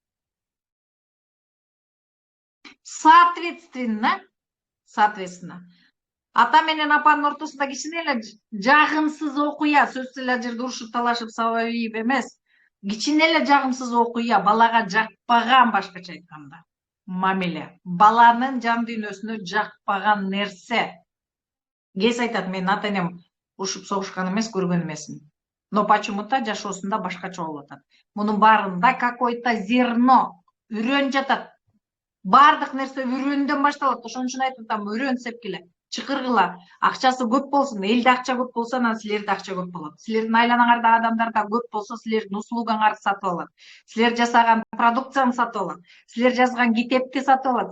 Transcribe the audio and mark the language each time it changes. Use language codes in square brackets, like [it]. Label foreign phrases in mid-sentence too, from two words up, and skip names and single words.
[ky] Соответственно, ата менен апанын ортосунда кичине эле жагымсыз окуя, сөзсүз эле жерде урушуп талашып сабайып эмес, кичине эле жагымсыз окуя, балага жакпаган, башкача айтканда, мамиле, баланын жан дүйнөсүнө жакпаган нерсе. Кез айтат, мен ата энем урушуп согушкан эмес, көргөн эмесмин. [ru] Но почему-то [ky] жашоосунда башкача болуп атат. Мунун баарында [ru] какой-то зерно, [ky] үрөн жатат. Бардык нерсе үрөндөн башталат. Ошон үчүн айтып атам, үрөн сепкиле, чыкыргыла. Акчасы көп болсун, элде акча көп болсо, анан силерде акча көп болот. Силердин айланаңарда адамдарда көп болсо, силердин услугаңарды сатып алат. Силер жасаган продукцияны сатып алат. Силер жазган китепти сатып алат.